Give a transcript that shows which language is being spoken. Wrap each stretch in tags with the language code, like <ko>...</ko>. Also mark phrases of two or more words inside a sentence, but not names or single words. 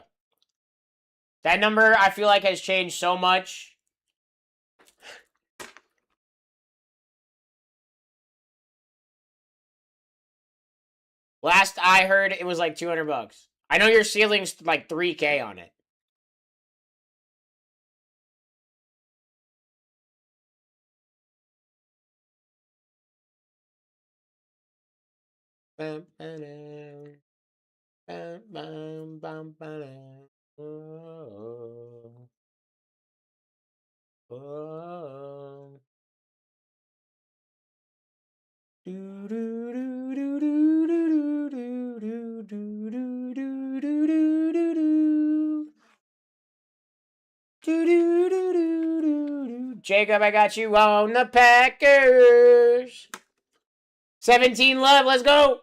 <en>That number, I feel like, has changed so much. Last I heard, it was like $200. I know your ceiling's like $3K on it. Bam, ba-dam. Bam, bam, bam, ba-dam. Oh, oh. Do, do, do, do, do, do, do, do, do, do, do, do, do, do, do. Do, do, do, do, do, do. Jacob, I got you on the Packers. 17 left. Let's go.</en>